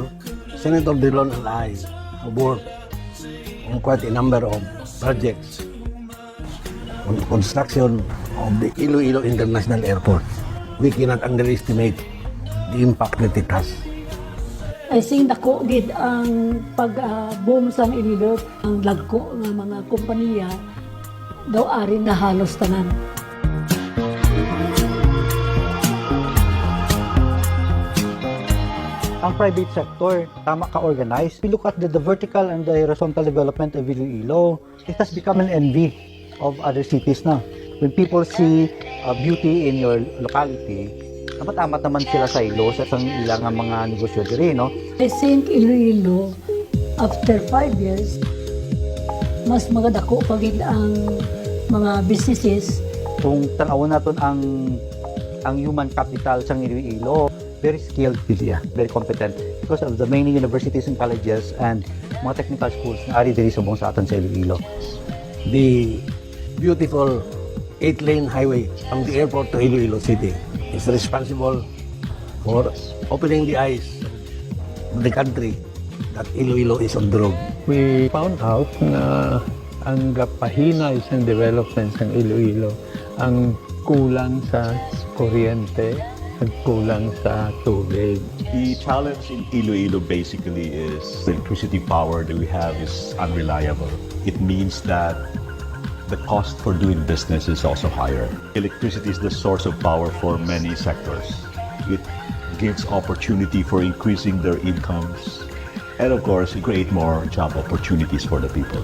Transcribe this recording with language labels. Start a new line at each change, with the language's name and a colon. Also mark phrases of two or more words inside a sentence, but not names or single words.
English: Senator Drilon and I have worked on quite a number of projects on the construction of the Ilo-ilo International Airport. We cannot underestimate the impact that it has. I think
Hiligaynon: dako gid ang pag-boom sang Iloilo, ang lagko ng mga kompanya daw ari na halos tanan. Ang private sector, tama ka-organized.
English: We look at the vertical and the horizontal development of Iloilo. It has become an envy of other cities na. When people see beauty in your locality,
Hiligaynon: amat-amat naman sila sa ilo sa ilang mga negosyo diri, no?
English: I think
Hiligaynon: Iloilo,
English: after 5 years,
Hiligaynon: mas magadako pa gid ang mga businesses. Kung tanawon naton ang human capital sa Iloilo,
English: very skilled sila, very competent because of the many universities and colleges and mga technical schools
Hiligaynon: na ari diri subong sa aton sa Iloilo.
English: The beautiful 8-lane highway from the airport to Iloilo City is responsible for opening the eyes of the country that Iloilo is on the road. We found out
Hiligaynon: na ang gapahina isang development ng Iloilo, ang kulang sa kuryente at kulang sa tubig.
English: The challenge in Iloilo basically is the electricity power that we have is unreliable. It means that the cost for doing business is also higher. Electricity is the source of power for many sectors. It gives opportunity for increasing their incomes and of course create more job opportunities for the people.